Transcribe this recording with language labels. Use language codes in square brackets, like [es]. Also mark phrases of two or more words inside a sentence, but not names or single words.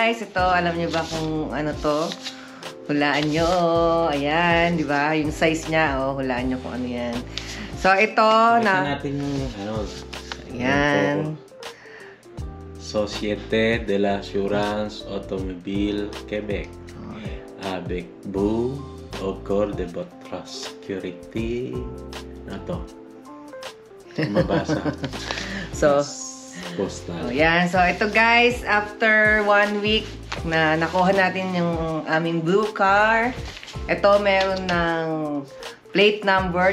[tl] ito, alam niyo ba kung ano to? Hulaan nyo. Ayan, di ba? Yung size niya, oh, hulaan nyo kung ano yan. So, ito na... natin yung, ano, ayan. [fr] Société de l'Assurance Automobile Québec. Avec vous, au cours de votre sécurité. [tl] Ano to? Mabasa. So, postal. yan. So, ito guys, [en] after 1 week [tl] na nakuha natin yung aming [en] blue car. [tl] Ito, meron ng [en] plate number.